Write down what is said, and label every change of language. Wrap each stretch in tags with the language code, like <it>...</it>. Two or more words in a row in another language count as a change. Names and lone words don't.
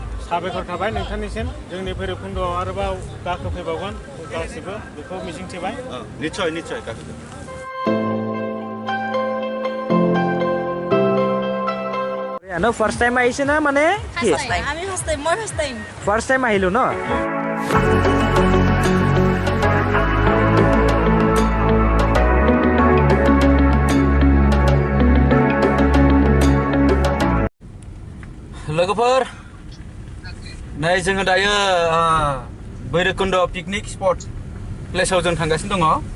<brx>साबायखर थाबाय नोंथांनिसिम जोंनि भैरबकुन्द'आव आरोबाव गाखोफैबावगोन गासिबो बेखौ मिजिंथिबाय निश्चय निश्चय गाखोगोन</brx> <en>No, first time</en> <as>আহিছে না মানে কি আমি</as> <en>first time</en> <as>আহিলো ন</as> <brx>लोगोफोर नै जोङो दायो भैरबकुन्द</brx> <en>picnic spot</en> <brx>प्लेसाव जों थांगासिनो दङ</brx>